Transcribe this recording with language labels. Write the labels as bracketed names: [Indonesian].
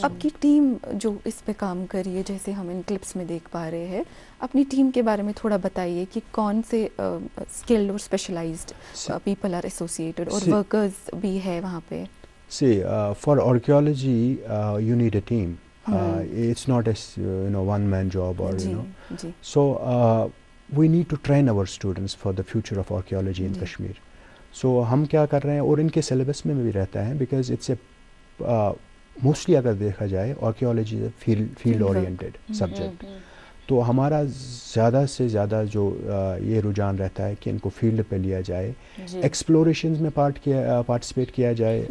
[Urdu] اب کی ٹیم جو اس پہ کام کر رہی ہے, جیسے ہم ان کلپس میں دیکھ پا رہے ہیں, اپنی ٹیم کے بارے میں تھوڑا بتائیے کہ کون سے اسکلڈ اور اسپیشلائزڈ [English] people are associated [Urdu] اور ورکرز بھی ہے وہاں پہ. [English] See, for archaeology, you need a team. It's not a one-man job or So we need to train our students for the future of archaeology in Kashmir. [Urdu] So ہم کیا کر رہے ہیں, اور ان کے سلیبس میں بھی رہتا ہے, [English] because it's a mostly [Urdu] اگر دیکھا جائے [English] archaeology is a field oriented subject. [Urdu] تو ہمارا زیادہ سے زیادہ جو یہ رجحان رہتا ہے کہ ان کو فیلڈ پہ لیا جائے, ایکسپلوریشنز میں پارٹیسپیٹ کیا جائے.